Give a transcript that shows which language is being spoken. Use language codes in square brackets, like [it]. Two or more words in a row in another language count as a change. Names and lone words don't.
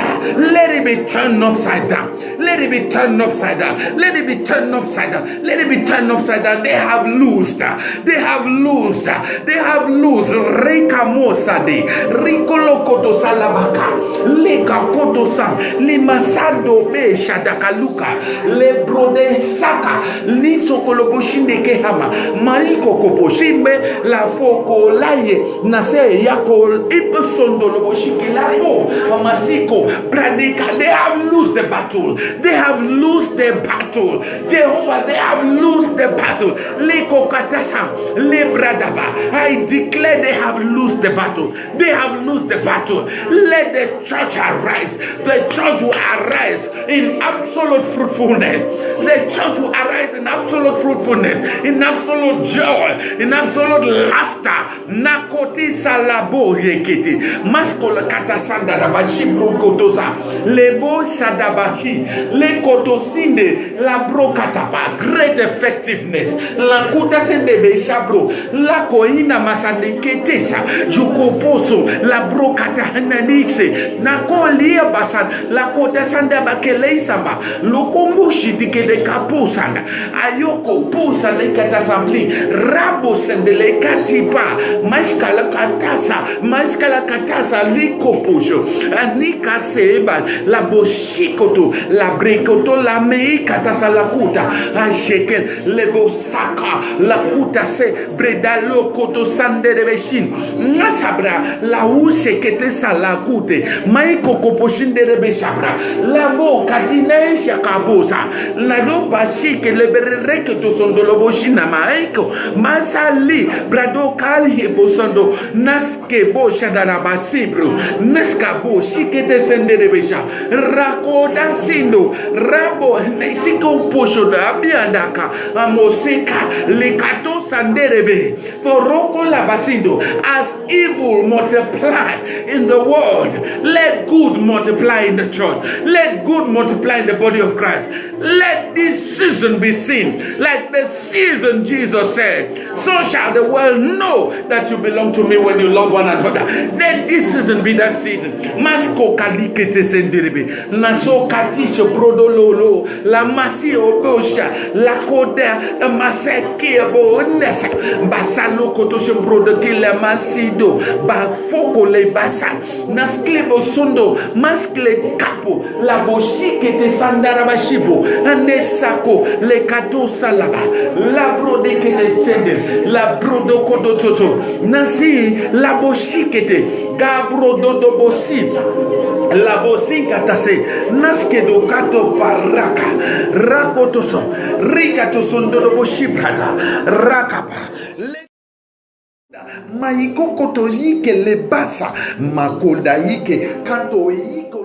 [en] Let it be turned upside down. Let it be turned upside down. Let it be turned upside down. Let it be turned upside down. They have loosed. They have loosed. They have loosed. Reka mosade. Rikolokoto salabaka. Leka koto san. Limasado be shadakaluka. Le brode saka. Liso koloboshinde kehama. Maiko koposhimbe. La foko laye. Nase yako. Ipesondo loboshike labo. Masiko. Pradika. They have lost the battle. They have lost the battle. Jehovah, they have lost the battle. Leko katasa, lebradaba. I declare they have lost the battle. They have lost the battle. Let the church arise. The church will arise in absolute fruitfulness. The church will arise in absolute fruitfulness, in absolute joy, in absolute laughter. Nakoti salabo yekiti. Maskola katasanda rabashi brokotosa. Lebo sadabachi. Le kotosinde. La brokatapa. Great effectiveness. La kuta sende beshabro. La koina masandiketesa. Jukoposo. La brokata hananise. Nakolia basan. La kota sanda bakeleisamba. Lokombushi dikele kapusanda. Ayoko pusa le katasambli. Rabo sende le katipa. Mashkala katasa likopusho. Anika seba. La boshikoto. La brekoto. La mei katasa la kuta. Asheken. Levo saka. La kuta se. Bredalo koto sande de beshin. Nasabra. La use kete salakute. Maiko koposhin de rebeshabra. La mo katine shakabosa. La do bashike lebereke to sondo loboshina maiko. Masali. Brado kali bosondo. Naske bo shadara basibru. Naska bo shike de sende de besha. Rako dansindo. Rabo nesiko posho da abiandaka. Amoseka. Lekato sanderebe. For roko la basindo. As evil multiply in the world, let good multiply in the church. Let good multiply in the body of Christ. Let this season be seen like the season Jesus said. so shall the world know that you belong to me when you love one another. Let this season be that season. Masko kalikete senderebe. Naso katisha brodololo. La masi obosha. La koda maseke bonesa. Basalo kotoshe brodeke la masido. Ba foko le basa. Naskle bosundo. Maskle kapo. La boshike te sandara bashibo. Anesako le kato salaba. La brodeke le sender. La brodo kodototo. Nasi la boshikete. Gabro dodo bosi. La bosi katase. Naske do kato paraka. Rakotoso. Rikato sondoro boshibrada. Rakapa. Maiko koto yike le basa. Makoda yike. Kato yike.